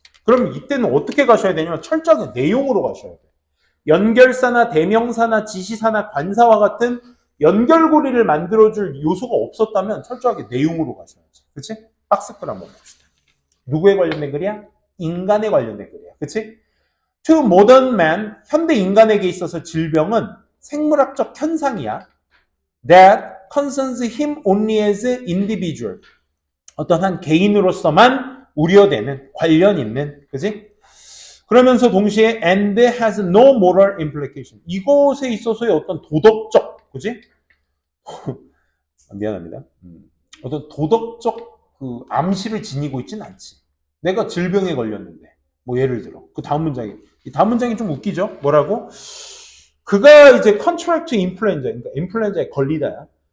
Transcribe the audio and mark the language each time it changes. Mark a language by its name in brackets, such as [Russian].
[Korean] 그럼 이때는 어떻게 가셔야 되냐면 철저하게 내용으로 가셔야 돼. 연결사나 대명사나 지시사나 관사와 같은 연결고리를 만들어줄 요소가 없었다면 철저하게 내용으로 가셔야지. 그치? 박스글 한번 봅시다. 누구에 관련된 글이야? 인간에 관련된 글이야. 그치? [English] To modern man, [Korean] 현대 인간에게 있어서 질병은 생물학적 현상이야. [English] That concerns him only as individual. [Korean] 어떤 한 개인으로서만 우려되는, 관련 있는, 그치? 그러면서 동시에 [English] and has no moral implication. [Korean] 이것에 있어서의 어떤 도덕적, 그치? 미안합니다. 어떤 도덕적 암시를 지니고 있진 않지. 내가 질병에 걸렸는데, 뭐 예를 들어 그 다음 문장이 이 다음 문장이 좀 웃기죠. 뭐라고? 그가 이제 [English] contract influenza, [Korean] 그러니까 인플루엔자에 걸리다야.